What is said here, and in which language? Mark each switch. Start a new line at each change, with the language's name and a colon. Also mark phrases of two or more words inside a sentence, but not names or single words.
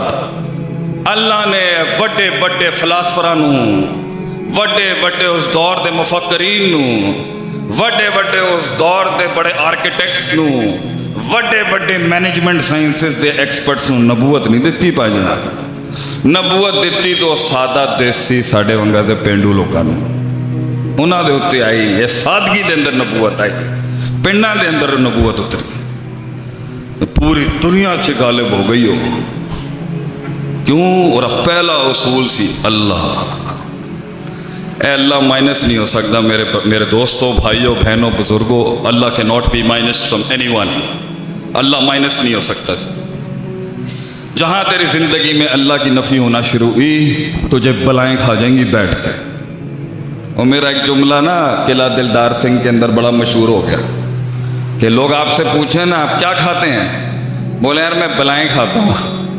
Punjabi: اللہ نے وڈے وڈے فلاسفراں نوں، وڈے وڈے اس دور دے مفکرین نوں، وڈے وڈے اس دور دے بڑے آرکیٹیکٹس نوں، وڈے وڈے
English: management sciences
Punjabi: دے ایکسپرٹس نوں نبوت نہیں دتی پاجی. نبوت دتی تو سادہ دیسی ساڈے ونگا دے پینڈو لوکاں نوں. انہاں دے اتنے آئی، یہ سادگی دے اندر نبوت آئی، پنڈاں دے اندر نبوت اتری، پوری دنیا سے غالب ہو گئی ہو. کیوں؟ اور پہلا اصول سی اللہ.
Urdu: اے اللہ مائنس نہیں ہو سکتا میرے دوستوں، بھائیوں، بہنوں، بزرگوں.
English: Allah can't be minus from any one.
Urdu: اللہ مائنس نہیں ہو سکتا. جہاں تیری زندگی میں اللہ کی نفی ہونا شروع ہوئی تجھے بلائیں کھا جائیں گی بیٹھ کے. اور میرا ایک جملہ نا قلعہ دلدار سنگھ کے اندر بڑا مشہور ہو گیا کہ لوگ آپ سے پوچھیں نا آپ کیا کھاتے ہیں، بولے یار میں بلائیں کھاتا ہوں.